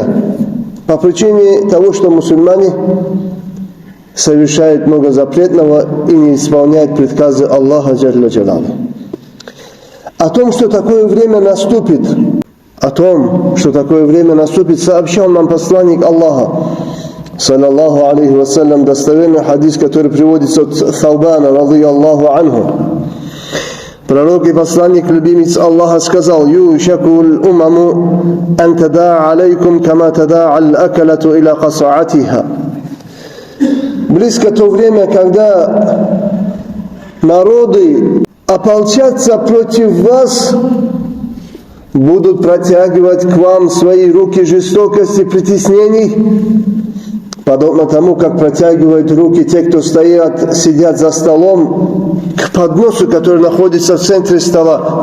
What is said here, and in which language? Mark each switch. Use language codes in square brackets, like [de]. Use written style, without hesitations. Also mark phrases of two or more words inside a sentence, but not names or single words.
[ru] По причине того, что мусульмане совершают много запретного и не исполняют приказы Аллаха [ar] جل جلاله. [ru] О том, что такое время наступит, сообщал нам посланник Аллаха, [ar] صلى الله عليه وسلم, [ru] достоверный хадис, который приводится от Таубана, [ar] رضي الله عنه. [ru] Пророк и посланник, любимец Аллаха, сказал: [ar] «يوشك الأمم أن تداعى عليكم كما تداعى الأكلة إلى قصعتها». [ru] Близко то время, когда народы ополчатся против вас, будут протягивать к вам свои руки жестокости, притеснений, подобно тому, как протягивают руки те, кто сидят за столом, к подносу, который находится в центре стола.